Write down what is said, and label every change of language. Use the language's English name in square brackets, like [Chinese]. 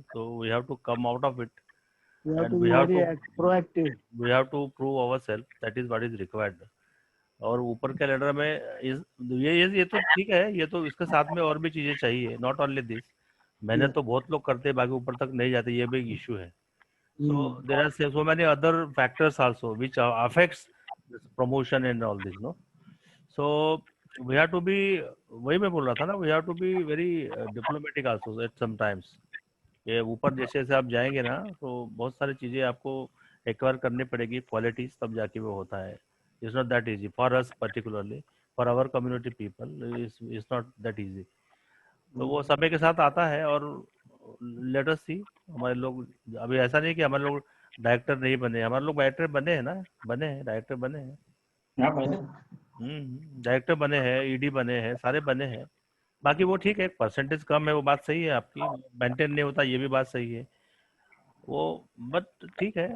[English] तो we have to come out of it and we have to prove ourselves, that is what is required. [Hindi] और ऊपर के ladder में ये तो ठीक है, ये तो इसके साथ में और भी चीजें चाहिए, [English] Not only this. [Hindi] मेहनत तो बहुत लोग करते हैं, बाकी ऊपर तक नहीं जाते, ये भी इश्यू है। [English] So there are so many other factors also which affects this promotion and all this, no? So we have to be, [Hindi] वही मैं बोल रहा था ना, [English] we have to be very diplomatic also at sometimes. [Hindi] ये ऊपर जैसे जैसे आप जाएंगे ना, तो बहुत सारी चीजें आपको एक्वायर करनी पड़ेगी, क्वालिटीज, तब जाके वो होता है। [English] It's not that easy for us particularly, for our community people, it's not that easy. [Hindi] तो वो समय के साथ आता है। और [English] let us see, [Hindi] हमारे लोग अभी ऐसा नहीं कि हमारे लोग डायरेक्टर नहीं बने, हमारे लोग डायरेक्टर बने हैं ना, बने हैं, डायरेक्टर बने हैं, डायरेक्टर बने हैं, ईडी बने हैं, सारे बने हैं। बाकी वो ठीक है, परसेंटेज कम है, वो बात सही है आपकी, मेंटेन नहीं होता, ये भी बात सही है वो, बट ठीक है।